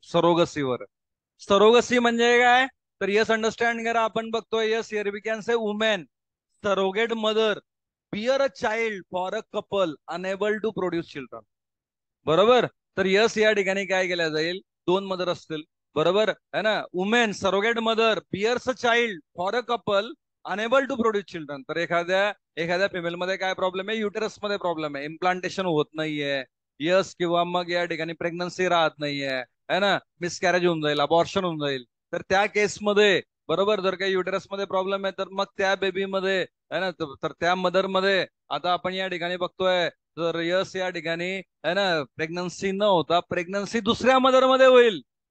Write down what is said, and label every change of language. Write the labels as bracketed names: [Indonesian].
[Marathi] सरोगसीवर. Surrogacy म्हणजे काय? तर यस, अंडरस्टँड करा. आपण बघतोय, [English] Yes here we can say women surrogate mother bear a child for a couple enable to produce children. बरोबर. [Marathi] तर यस या ठिकाणी काय केलं जाईल? दोन मदर असतील. बरोबर है ना. [English] Women surrogate mother bears a child for a couple enable to produce children. [Marathi] तर एखाद्या एखाद्या फिमेल मध्ये काय प्रॉब्लेम आहे? युटेरस मध्ये प्रॉब्लेम आहे, इम्प्लांटेशन होत नाहीये. यस. किंवा मग या ठिकाणी प्रेग्नन्सी राहत नाहीये, है ना. मिसकॅरेज होऊन जाईल, अबॉर्शन होऊन जाईल. तर त्या केसमध्ये, बरोबर, जर काही युटेरस मध्ये प्रॉब्लेम आहे तर मग त्या बेबीमध्ये, है ना, तर त्या मदर मध्ये आता आपण या ठिकाणी बघतोय, तर यस या ठिकाणी, है ना, प्रेग्नन्सी न होता प्रेग्नन्सी दुसऱ्या मदर मध्ये होईल.